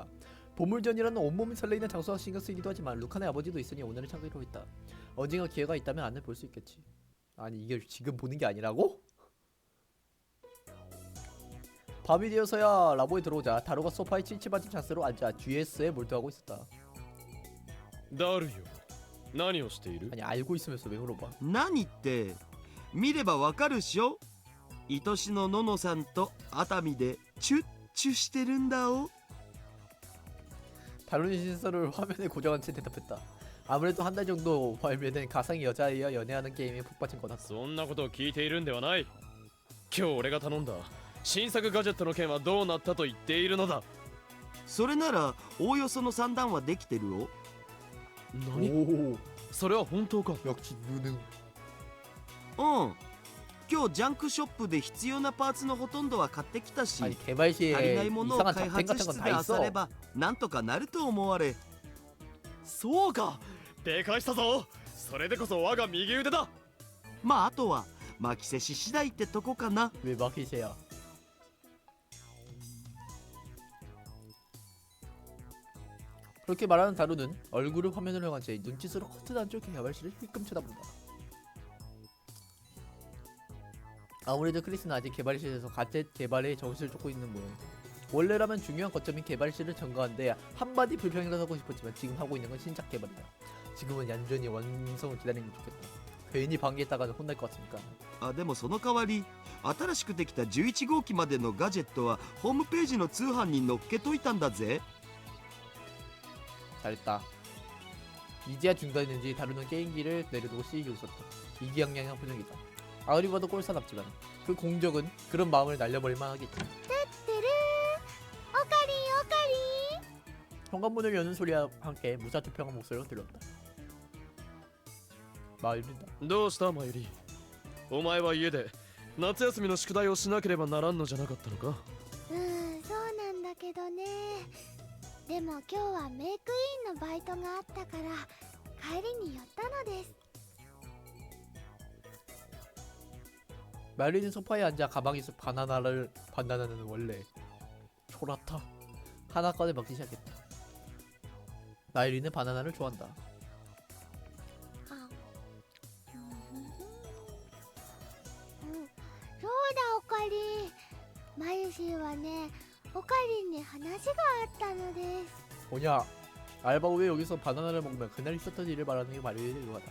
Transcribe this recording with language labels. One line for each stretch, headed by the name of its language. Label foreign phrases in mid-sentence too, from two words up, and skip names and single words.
Korean: 보물전이라는 온몸이 설레이는 장소가 신경 쓰이기도 하지만 루칸의 아버지도 있으니 오늘은 참기로 했다. 언젠가 기회가 있다면 안을 볼 수 있겠지. 아니 이게 지금 보는 게 아니라고? 밤이 되어서야 라보에 들어오자 다루가 소파에 칠칠받은 자세로 앉아 GS에 몰두하고 있었다.
Japanese: ダルよ、何をしている？
Korean: 아니 알고 있으면서 왜 물어봐.
Japanese: 何って見ればわかるっしょ。愛しのののさんと熱海でチュッチュしてるんだお。
Korean: 다루는 신서를 화면에 고정한 채 대답했다. 아무래도 한 달 정도 발매된 가상의 여자아이와 연애하는 게임에 푹 빠진 거다.
Japanese: そんなことを聞いているんではない。今日俺が頼んだ新作ガジェットの件はどうなったと言っているのだ。それならおおよその算段はできてるよ。何？
Korean: 오
Japanese: それは本当か？
Korean: 역시 유능.
Japanese: うん今日ジャンクショップで必要なパーツのほとんどは買ってきたし
Korean: 아니 개발
Japanese: 足り
Korean: 시에
Japanese: ないものを
Korean: 이상한
Japanese: 開
Korean: 잡템
Japanese: 発
Korean: 같은
Japanese: 室
Korean: 건
Japanese: で
Korean: 다
Japanese: 漁
Korean: 있어.
Japanese: ればなんとかなると思われ。そうか。でかしたぞ。それでこそ我が右腕だ。まああとは巻き瀬し次第ってとこかな。
Korean: 왜 마키세야? 그렇게 말하는 다루는 얼굴을 화면으로 향한 채 눈짓으로 커튼 안쪽 개발실을 힐끔 쳐다본다. 아무래도 크리스는 아직 개발실에서 가젯 개발에 정신을 쫓고 있는 모양. 원래라면 중요한 거점인 개발실을 점거하는데 한마디 불평이라도 하고 싶었지만 지금 하고 있는 건 신작 개발이다. 지금은 얌전히 완성을 기다리는 게 좋겠다. 괜히 방해했다가는 혼날 것 같으니까.
Japanese: あでもその代わり新しくできた11号機までのガジェットはホームページの通販に載っけといたんだぜ。
Korean: 잘했다. 이제야 중단했는지 다루는 게임기를 내려두고 시익이 웃었다. 이기양양한 표정이다. 아무리 봐도 꼴사납지만 그 공적은 그런 마음을 날려버릴 만하겠지.
Japanese: てるおかりおかり
Korean: 현관문을 여는 소리와 함께 무사투평한 목소리가 들렸다. 마을이다.
Japanese: どうしたマユリ。お前は家で夏休みの宿題をしなければならんのじゃなかったのか。そうなんだけどね。でも今日はメイクインのバイトがあったから帰りに寄ったのです。
Korean: 마을이는 소파에 앉아 가방에서 바나나는 원래 초라타 하나 꺼내 먹기 시작했다. 마을이는 바나나를 좋아한다.
Japanese: そうだおかり。マユシーはね、おかりに話があったのです。
Korean: 뭐냐? 알바 후에 여기서 바나나를 먹으면 그날 있었던 일을 말하는 게 마유의 일과다.